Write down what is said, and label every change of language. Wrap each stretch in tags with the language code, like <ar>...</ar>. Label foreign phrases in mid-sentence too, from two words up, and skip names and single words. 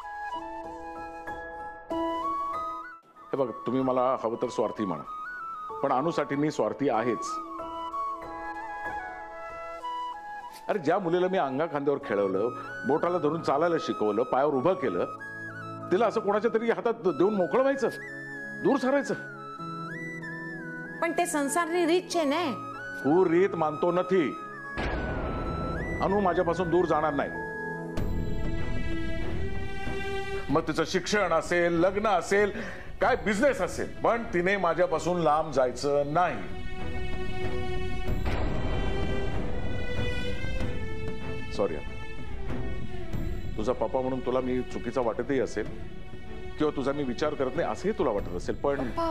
<mr>हे बघ, तुम्ही मला हवं तर स्वार्थी म्हणा, पण अनुसाठी मी स्वार्थी आहेच. अरे ज्या मुलीला मी अंगा खांद्यावर खेळवलं, बोटाला धरून चालायला शिकवलं, पायावर उभं केलं, तिला असं कोणाच्या तरी हातात देऊन मोकळं व्हायचं, दूर सरायचं?</mr> <gu>પણ તે સંસારની રીત છે ને. હું રીત માનતો નથી.</gu> <mr>अनु माझ्यापासून दूर जाणार नाही. मग तिचं शिक्षण असेल, लग्न असेल, काय बिझनेस असेल, पण तिने माझ्यापासून लांब जायचं नाही. सॉरी, तुझा पप्पा म्हणून तुला मी चुकीचा वाटतही असेल किंवा तुझा मी विचार करत नाही असंही तुला वाटत असेल, पण</mr>